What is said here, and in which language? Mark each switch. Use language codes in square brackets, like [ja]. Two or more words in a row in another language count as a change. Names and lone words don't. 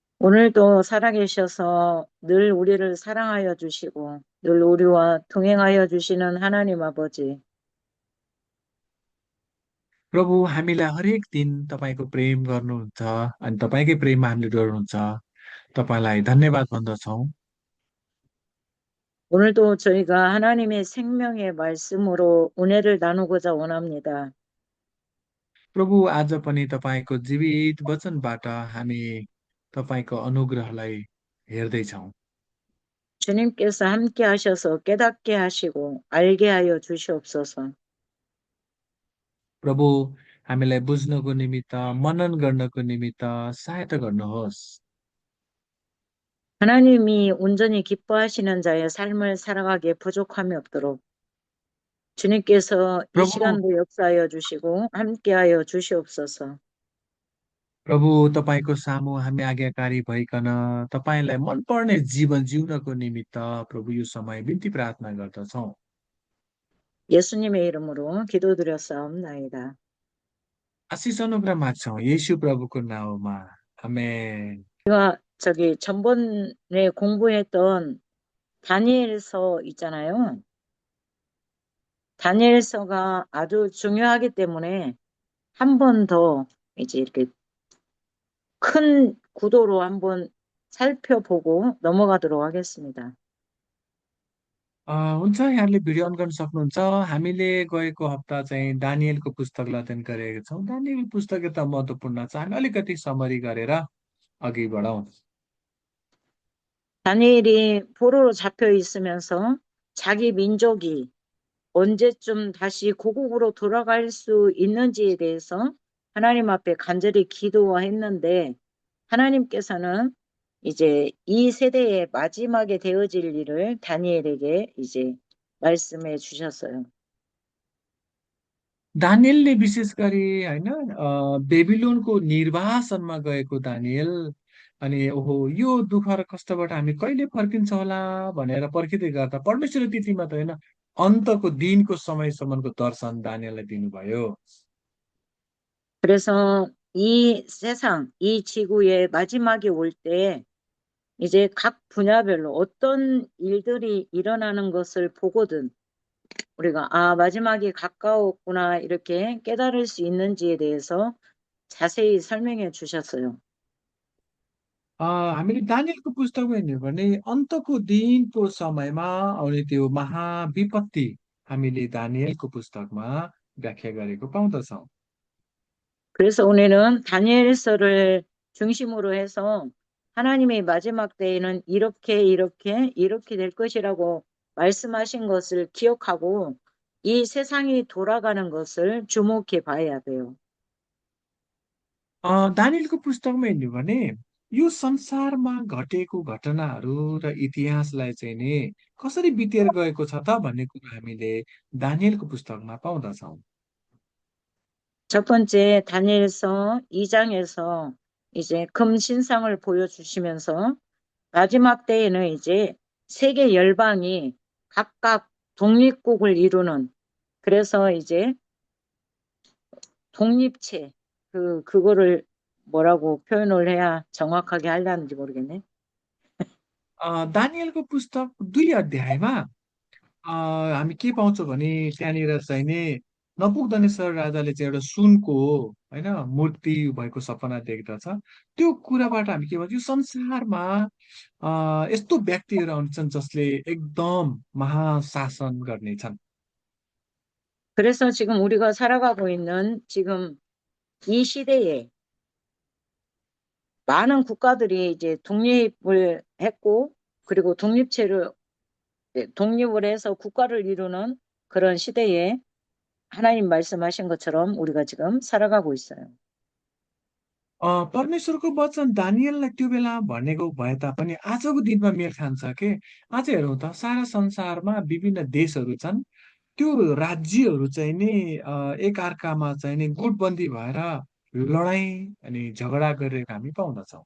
[ko] 오늘도 살아계셔서 늘 우리를 사랑하여 주시고 늘 우리와 동행하여 주시는 하나님 아버지, [ne] प्रभु हामीलाई हरेक दिन तपाईँको प्रेम गर्नुहुन्छ अनि तपाईँकै प्रेममा हामीले डोर्नुहुन्छ। तपाईँलाई धन्यवाद भन्दछौँ। [ko] 오늘도 저희가 하나님의 생명의 말씀으로 은혜를 나누고자 원합니다. [ne] प्रभु आज पनि तपाईँको जीवित वचनबाट हामी तपाईँको अनुग्रहलाई हेर्दैछौँ। [ko] 주님께서 함께 하셔서 깨닫게 하시고 알게 하여 주시옵소서. [ne] प्रभु हामीलाई बुझ्नको निमित्त मनन गर्नको निमित्त सहायता गर्नुहोस्। [ko] 하나님이 온전히 기뻐하시는 자의 삶을 살아가기에 부족함이 없도록 주님께서 이 [ne] प्रभु [ko] 시간도 역사하여 주시고 함께 하여 주시옵소서. [ne] प्रभु तपाईँको सामु हामी आज्ञाकारी भइकन तपाईँलाई मनपर्ने जीवन जिउनको निमित्त प्रभु यो समय बिन्ती प्रार्थना गर्दछौँ। [ko] 예수님의 이름으로 기도드렸사옵나이다. [ne] आशिष अनुग्रह माग्छौँ येशू प्रभुको नाउँमा। [ko] 아멘. 전번에 공부했던 다니엘서 있잖아요. 다니엘서가 아주 중요하기 때문에 한 번 더 이제 이렇게 큰 구도로 한번 살펴보고 넘어가도록 하겠습니다. [ne] हुन्छ यहाँले [en] video on [ne] गर्न सक्नुहुन्छ। हामीले गएको हप्ता चाहिँ दानिएलको पुस्तकलाई अध्ययन गरेका छौँ। दानिएल पुस्तक त महत्त्वपूर्ण छ। हामी अलिकति समरी गरेर अघि बढौँ। [ko] 다니엘이 포로로 잡혀 있으면서 자기 민족이 언제쯤 다시 고국으로 돌아갈 수 있는지에 대해서 하나님 앞에 간절히 기도했는데 하나님께서는 이제 이 세대의 마지막에 되어질 일을 다니엘에게 이제 말씀해 주셨어요. [ne] दानिएलले विशेष गरी होइन बेबिलोनको निर्वासनमा गएको दानिएल अनि ओहो यो दुःख र कष्टबाट हामी कहिले फर्किन्छ होला भनेर पर्खिँदै गर्दा परमेश्वरले त्यति मात्र होइन अन्तको दिनको समयसम्मको दर्शन दानिएललाई दिनुभयो। [ko] 그래서 이 세상, 이 지구의 마지막이 올 때 이제 각 분야별로 어떤 일들이 일어나는 것을 보거든 우리가 마지막이 가까웠구나 이렇게 깨달을 수 있는지에 대해서 자세히 설명해 주셨어요. [ne] हामीले दानिएलको पुस्तकमा हेर्ने हो भने अन्तको दिनको समयमा आउने त्यो महाविपत्ति हामीले दानिएलको पुस्तकमा व्याख्या गरेको पाउँदछौँ। [ko] 그래서 오늘은 다니엘서를 중심으로 해서 하나님의 마지막 때에는 이렇게 될 것이라고 말씀하신 것을 기억하고 이 세상이 돌아가는 것을 주목해 봐야 돼요. [ne] दानिएलको पुस्तकमा हेर्ने हो भने यो संसारमा घटेको घटनाहरू र इतिहासलाई चाहिँ नि कसरी बितेर गएको छ त भन्ने कुरो हामीले दानिएलको पुस्तकमा पाउँदछौँ। [ko] 첫 번째 다니엘서 2장에서 이제 금 신상을 보여주시면서 마지막 때에는 이제 세계 열방이 각각 독립국을 이루는 그래서 이제 독립체 그거를 뭐라고 표현을 해야 정확하게 하려는지 모르겠네. [ne] दानिएलको पुस्तक 2 अध्यायमा हामी के पाउँछौँ भने त्यहाँनिर चाहिँ नि नपुग्दनेश्वर राजाले चाहिँ एउटा सुनको होइन मूर्ति भएको सपना देख्दछ। त्यो कुराबाट हामी के भन्छ यो संसारमा यस्तो व्यक्तिहरू आउँछन् जसले एकदम महाशासन गर्नेछन्। [ko] 그래서 지금 우리가 살아가고 있는 지금 이 시대에 많은 국가들이 이제 독립을 했고 그리고 독립을 해서 국가를 이루는 그런 시대에 하나님 말씀하신 것처럼 우리가 지금 살아가고 있어요. [ne] परमेश्वरको वचन दानिएललाई त्यो बेला भनेको भए तापनि आजको दिनमा मेल खान्छ के। आज हेरौँ त सारा संसारमा विभिन्न देशहरू छन्। त्यो राज्यहरू चाहिँ नि एक अर्कामा चाहिँ नि गुटबन्दी भएर लडाइँ अनि झगडा गरेको हामी पाउँदछौँ।